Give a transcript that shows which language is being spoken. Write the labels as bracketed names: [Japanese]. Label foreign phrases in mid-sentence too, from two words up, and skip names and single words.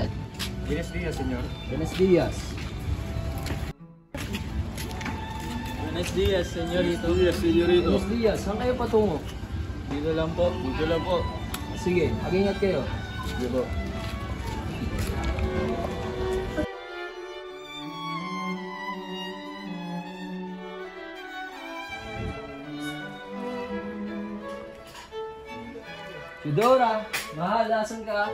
[Spanish] Buenos días, señor. Buenos días. Buenos días, señorito. Buenos días, señorito. Buenos días. [Filipino] Saan kayo patungo? Dito lang po. Dito lang po. Sige, mag-ingat kayo. Sige po. Eudora, mahal, asan ka?